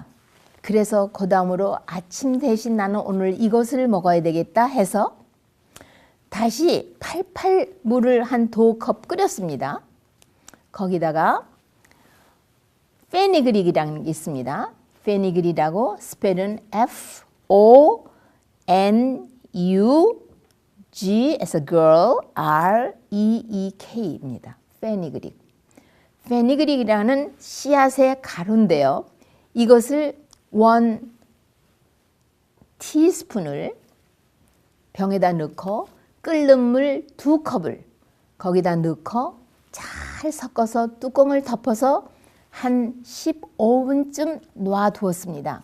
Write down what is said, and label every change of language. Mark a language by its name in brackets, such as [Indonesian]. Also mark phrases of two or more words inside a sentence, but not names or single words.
[Korean] 그래서 그 다음으로 아침 대신 나는 오늘 이것을 먹어야 되겠다 해서 다시 팔팔 물을 한 2컵 끓였습니다. 거기다가 페니그릭이라는 게 있습니다. 페니그릭이라고 스펠은 [English] F-O-N-U-G as a girl, [Korean] R-E-E-K입니다. 페니그릭. 페니그릭이라는 씨앗의 가루인데요. 이것을 1 티스푼을 병에다 넣고 끓는 물 2컵을 거기다 넣고 잘 섞어서 뚜껑을 덮어서 한 15분쯤 놔두었습니다.